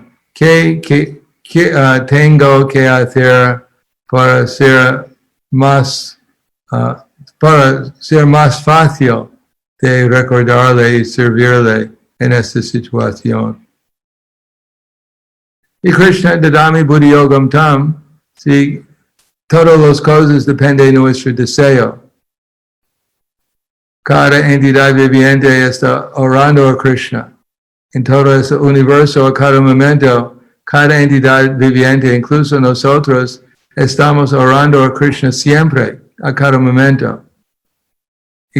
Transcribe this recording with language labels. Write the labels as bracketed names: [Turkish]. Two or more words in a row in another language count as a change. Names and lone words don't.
[Spanish] ¿Qué tengo que hacer para ser más fácil de recordarle y servirle en esta situación? [Sanskrit] Y Krishna dadami buddhi yogam tam, [Spanish] si todas las cosas dependen de nuestro deseo. Cada entidad viviente está orando a Krishna. En todo este universo, a cada momento, cada entidad viviente, incluso nosotros, estamos orando a Krishna siempre, a cada momento.